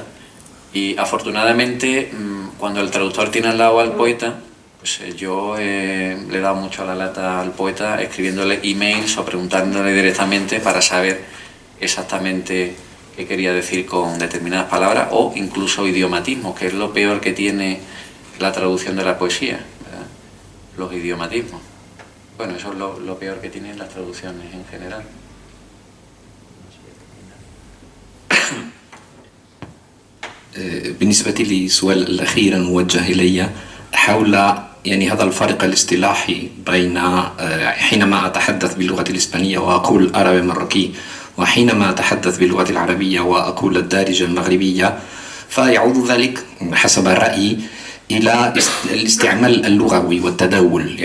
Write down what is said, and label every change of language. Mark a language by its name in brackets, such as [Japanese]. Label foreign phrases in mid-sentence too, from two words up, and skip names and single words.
[Spanish] Y afortunadamente, cuando el traductor tiene al lado al poeta, pues yo le he dado mucho a la lata al poeta escribiéndole emails o preguntándole directamente para saber exactamente qué quería decir con determinadas palabras o incluso idiomatismos, que es lo peor que tiene la traducción de la poesía, ¿verdad? Los idiomatismos. Bueno, eso es lo peor que tienen las traducciones en general. [Arabic] بالنسبة لي سؤال الأخير الموجه إلي حول يعني هذا الفرق الاصطلاحي بين حينما أتحدث باللغة الإسبانية وأقول عربي مروكي وحينما أتحدث باللغة العربية وأقول الدارجة المغربية، فيعود ذلك حسب رأيي إلى الاستعمال اللغوي والتداول.